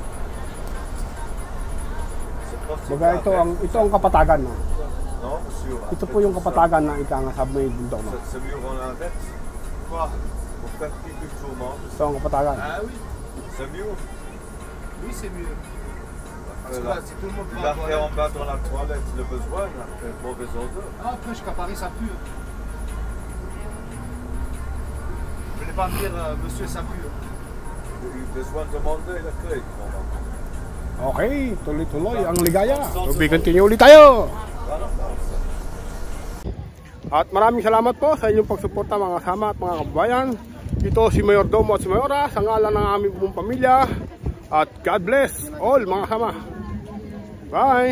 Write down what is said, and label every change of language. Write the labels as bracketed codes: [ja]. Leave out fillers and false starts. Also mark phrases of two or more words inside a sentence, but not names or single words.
[tl] Baga ito ang Kapatagan, no? [fr] Non, monsieur. [tl] Ito po yung Kapatagan na ika nga sabi may bundok, no? [fr] C'est mieux qu'on l'arrête. Quoi? Pour faire quelque chose. [tl] Ito ang Kapatagan. [fr] Ah oui, C'est mieux. oui c'est mieux. Parce que là, si tout le monde Il va a fait en bas dans la toilette le besoin, il a fait mauvaise odeur. Ah, après, jusqu'à Paris, ça pue. Je vais pas me dire, monsieur, ça pue. Il a besoin de demander la clé. [tl] Okay, tuloy-tuloy ang ligaya. So, continue ulit tayo. At maraming salamat po sa inyong pagsuporta mga kasama at mga kababayan. Ito si Mayor Domo at si Mayora sa ngalan ng aming buong pamilya. At [en] God bless all [tl] mga kasama.